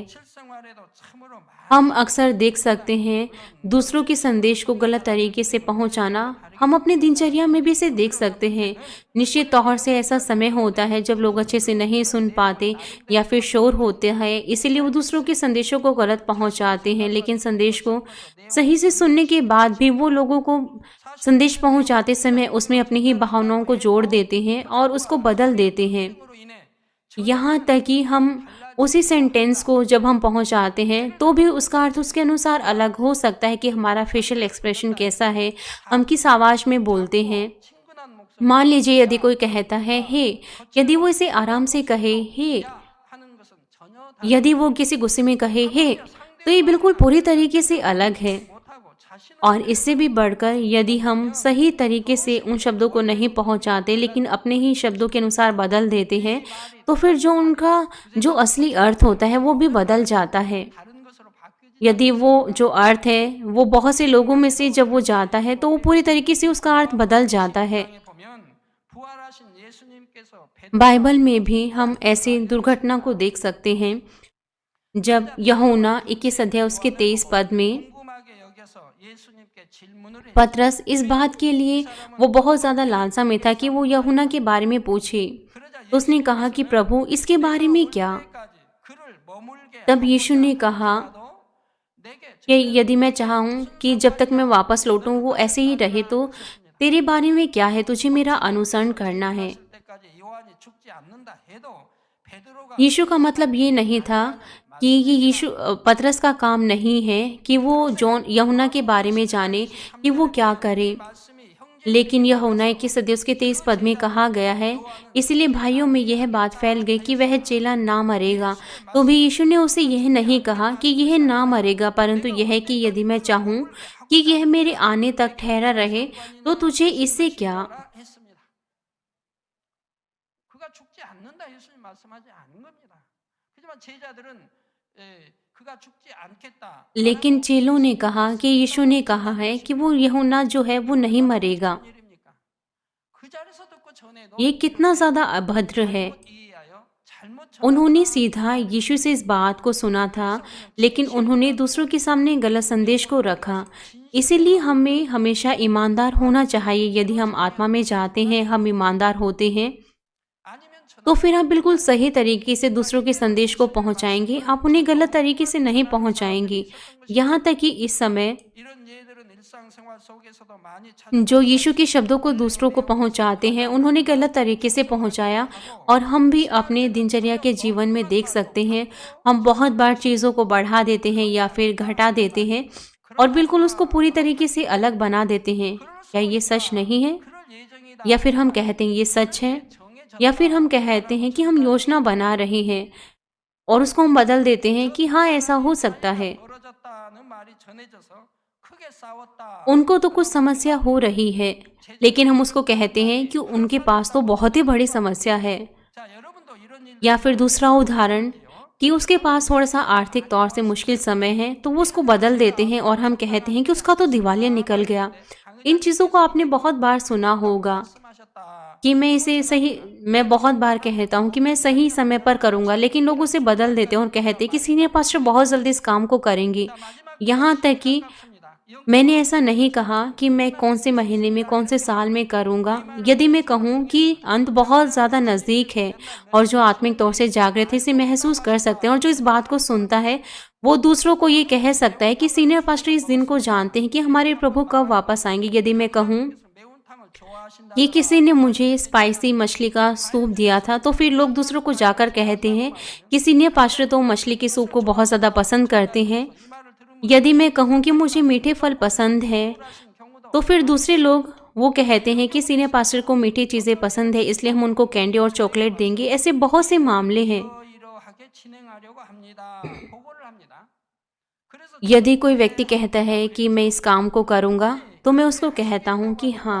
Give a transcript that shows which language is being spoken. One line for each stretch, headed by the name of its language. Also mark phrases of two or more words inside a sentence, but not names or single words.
Korean: 실생활에도 참으로
Hindi: हम अक्सर देख सकते हैं दूसरों के संदेश को गलत तरीके से पहुंचाना। हम अपनी दिनचर्या में भी इसे देख सकते हैं। निश्चित तौर से ऐसा समय होता है जब लोग अच्छे से नहीं सुन पाते या फिर शोर होते हैं, इसीलिए वो दूसरों के संदेशों को गलत पहुंचाते हैं। लेकिन संदेश को सही से सुनने के बाद भी वो लोगों को संदेश पहुंचाते समय उसमें अपनी ही भावनाओं को जोड़ देते हैं और उसको बदल देते हैं।
Korean: 로 인해
Hindi: यहाँ तक कि हम उसी सेंटेंस को जब हम पहुंचाते हैं तो भी उसका अर्थ उसके अनुसार अलग हो सकता है कि हमारा
English: facial expression
Hindi: कैसा है, हम किस आवाज़ में बोलते हैं।
Korean: 친근한 목소리
Hindi: मान लीजिए यदि कोई कहता है हे, यदि वो इसे आराम से कहे हे,
Korean: 하는 것은 전혀
Hindi: यदि वो किसी गुस्से में कहे हे, तो ये बिल्कुल पूरी तरीके से अलग है।
Korean: 못하고 자신을
Hindi: और इससे भी बढ़कर यदि हम सही तरीके से उन शब्दों को नहीं पहुंचाते लेकिन अपने ही शब्दों के अनुसार बदल देते हैं, तो फिर जो उनका जो असली अर्थ होता है वो भी बदल जाता है।
Korean: 다른 것으로 바뀌지
Hindi: यदि वो जो अर्थ है वो बहुत से लोगों में से जब वो जाता है तो वो पूरी तरीके से उसका अर्थ बदल जाता है।
Korean: 에 보면 부활하신 예수님께서
Hindi: बाइबल में भी हम ऐसी दुर्घटना को देख सकते हैं। जब यूहन्ना 21 अध्याय उसके 23 पद में
Korean: 궁금하게 여겨서 예수님께 질문을 해.
Hindi: पतरस इस बात के लिए वो बहुत ज़्यादा लालसा में था कि वो यूहन्ना के बारे में पूछे।
Korean: 그러자
Hindi: तो उसने कहा कि प्रभु इसके बारे में क्या।
Korean: 예수님까지 그를 머물게
Hindi: तब यीशु ने कहा
Korean: 하도 내게
Hindi: कि यदि मैं चाहूँ कि जब तक मैं वापस लौटूँ वो ऐसे ही रहे तो तेरे बारे में क्या है, तुझे मेरा अनुसरण करना है।
Korean: 질 때까지 요한이 죽지 않는다 해도 베드로가
Hindi: यीशु का मतलब ये नहीं था कि ये पतरस का काम नहीं है कि वो यूहन्ना के बारे में जाने कि वो क्या करे।
Korean: 말씀이 형제
Hindi: लेकिन यूहन्ना 21 अध्याय उसके 23 पद में कहा गया है, इसलिए भाइयों में यह बात फैल गई कि वह चेला ना मरेगा। तो भी यीशु ने उसे यह नहीं कहा कि यह ना मरेगा, परंतु यह कि यदि मैं चाहूँ कि यह मेरे आने तक ठहरा रहे तो तुझे इससे क्या।
Korean: 했습니다. 그가 죽지 않는다 예수님 말씀하지 않은 겁니다. 하지만 제자들은 그가 죽지 않겠다.
Hindi: लेकिन चेलों ने कहा कि यीशु ने कहा है कि वो यूहन्ना जो है वो नहीं मरेगा।
Korean: 일입니까? 그 자리에서 듣고 전에도
Hindi: ये कितना ज़्यादा अभद्र है।
Korean: 잘못 이해하여 잘못
Hindi: उन्होंने सीधा यीशु से इस बात को सुना था, लेकिन उन्होंने दूसरों के सामने गलत संदेश को रखा। इसीलिए हमें हमेशा ईमानदार होना चाहिए। यदि हम आत्मा में जाते हैं, हम ईमानदार होते हैं,
Korean: 아니면
Hindi: तो फिर आप बिल्कुल सही तरीके से दूसरों के संदेश को पहुंचाएंगे। आप उन्हें गलत तरीके से नहीं पहुंचाएंगे। यहाँ तक कि इस समय
Korean: 이런 예들은 일상생활 속에서도 많이
Hindi: जो यीशु के शब्दों को दूसरों को पहुंचाते हैं, उन्होंने गलत तरीके से पहुंचाया। और हम भी अपने दिनचर्या के जीवन में देख सकते हैं, हम बहुत बार चीज़ों को बढ़ा देते हैं या फिर घटा देते हैं और बिल्कुल उसको पूरी तरीके से अलग बना देते हैं। क्या ये सच नहीं है?
Korean: 그럴 예정이다.
Hindi: या फिर हम कहते हैं ये सच है, या फिर हम कहते हैं कि हम योजना बना रहे हैं और उसको हम बदल देते हैं कि हाँ ऐसा हो सकता है।
Korean: 벌어졌다는 말이 전해져서 크게 싸웠다.
Hindi: उनको तो कुछ समस्या हो रही है, लेकिन हम उसको कहते हैं कि उनके पास तो बहुत ही बड़ी समस्या है।
Korean: 자, 여러분도 이런 일
Hindi: या फिर दूसरा उदाहरण कि उसके पास थोड़ा सा आर्थिक तौर से मुश्किल समय है, तो वो उसको बदल देते हैं और हम कहते हैं कि उसका तो दिवालिया निकल गया। इन चीज़ों को आपने बहुत बार सुना होगा
Korean: 말씀하셨다.
Hindi: कि मैं बहुत बार कहता हूँ कि मैं सही समय पर करूँगा, लेकिन लोग उसे बदल देते हैं और कहते हैं कि
English: senior pastor
Hindi: बहुत जल्दी इस काम को करेंगे। यहाँ तक कि मैंने ऐसा नहीं कहा कि मैं कौन से महीने में, कौन से साल में करूँगा। यदि मैं कहूँ कि अंत बहुत ज़्यादा नज़दीक है और जो आत्मिक तौर से जागृत है इसे महसूस कर सकते हैं और जो इस बात को सुनता है वो दूसरों को ये कह सकता है कि
English: senior pastor
Hindi: इस दिन को जानते हैं कि हमारे प्रभु कब वापस आएंगे। यदि मैं कहूँ
Korean: 매운탕을 좋아하신다.
Hindi: कि किसी ने मुझे स्पाइसी मछली का सूप दिया था, तो फिर लोग दूसरों को जाकर कहते हैं कि
English: senior pastor
Hindi: तो मछली के सूप को बहुत ज़्यादा पसंद करते हैं।
Korean: 이 말을 들으면
Hindi: यदि मैं कहूँ कि मुझे मीठे फल पसंद है,
Korean: 하신 경우도
Hindi: तो फिर दूसरे लोग वो कहते हैं कि
English: senior pastor
Hindi: को मीठी चीज़ें पसंद है, इसलिए हम उनको कैंडी और चॉकलेट देंगे। ऐसे बहुत से मामले हैं।
Korean: 이러이러하게 진행하려고 합니다. 보고를 합니다. 그래서
Hindi: यदि कोई व्यक्ति कहता है कि मैं इस काम को करूँगा, तो मैं उसको कहता हूँ कि हाँ।